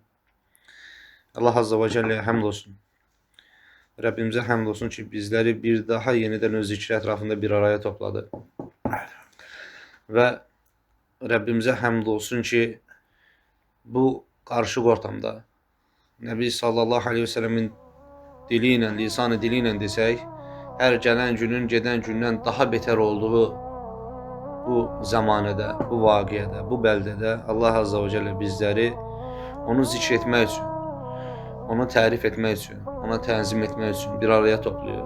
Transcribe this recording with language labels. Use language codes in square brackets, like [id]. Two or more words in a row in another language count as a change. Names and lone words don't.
[ar] الله عز وجل'ye [tr] hamd olsun. Rabbimize hamd olsun ki bizleri bir daha yeniden öz zikri etrafında bir araya topladı. Ve Rabbimize hamd olsun ki bu karışık ortamda Nebi [ar] صلى الله عليه وسلم [tr] diliyle, lisanı diliyle [az] desək, hər gələn günün gedən gündən daha beter olduğu bu zamanədə, bu vaqiədə, bu bəldədə [ar] الله عز وجل [az] bizləri onu zikr etmək üçün, onu tərif etmək üçün, ona tənzim etmək üçün [tr] bir araya topluyor.